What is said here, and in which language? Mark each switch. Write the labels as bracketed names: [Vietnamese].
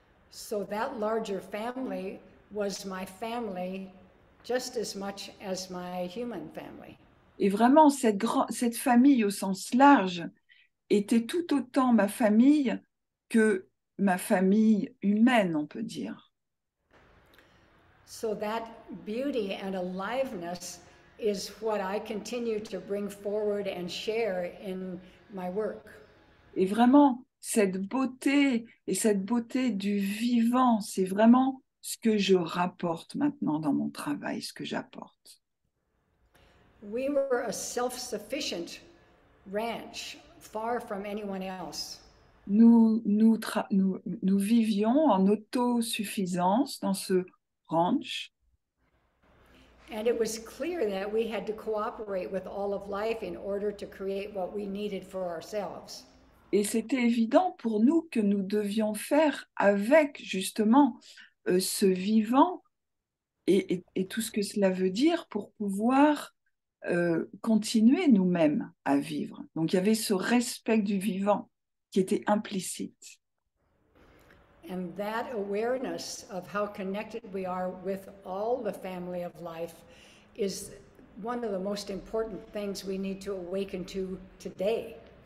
[English] So that larger family was my family just as much as my human family. [French] Et vraiment, cette famille au sens large était tout autant ma famille que ma famille humaine, on peut dire. [English] So that beauty and aliveness is what I continue to bring forward and share in my work. [French] Et vraiment, cette beauté et cette beauté du vivant, c'est vraiment ce que je rapporte maintenant dans mon travail, ce que j'apporte. [English] We were a self-sufficient ranch, far from anyone else. [French] Nous vivions en autosuffisance dans ce ranch. [English] And it was clear that we had to cooperate with all of life in order to create what we needed for ourselves. [French] Et c'était évident pour nous que nous devions faire avec justement ce vivant et tout ce que cela veut dire pour pouvoir continuer nous-mêmes à vivre. Donc il y avait ce respect du vivant qui était implicite. [English] And that awareness of how connected we are with all the family of life is one of the most important things we need to awaken to today.